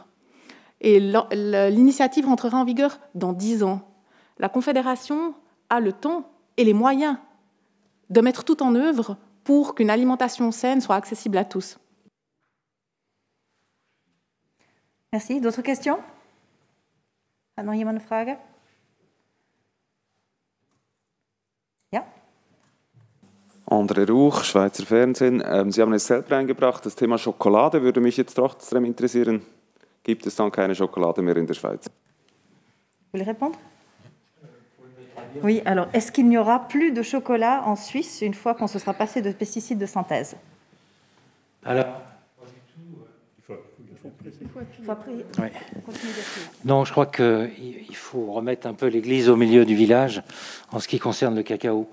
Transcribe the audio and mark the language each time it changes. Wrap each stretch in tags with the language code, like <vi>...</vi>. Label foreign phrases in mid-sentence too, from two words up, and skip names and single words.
<fr>Et l'initiative rentrera en vigueur dans 10 ans. La Confédération a le temps et les moyens de mettre tout en œuvre pour qu'une alimentation saine soit accessible à tous. Merci. D'autres questions?</fr> <de>Hat noch jemand eine Frage? Ja? Andre Rauch, Schweizer Fernsehen. Sie haben es selber eingebracht, das Thema Schokolade würde mich jetzt trotzdem interessieren. Gibt es dann keine Schokolade mehr in der Schweiz?</de> <fr>Vous voulez répondre? Oui, alors est-ce qu'il n'y aura plus de chocolat en Suisse une fois qu'on se sera passé de pesticides de synthèse? Alors, oui. non, je crois qu'il faut remettre un peu l'église au milieu du village en ce qui concerne le cacao.</fr>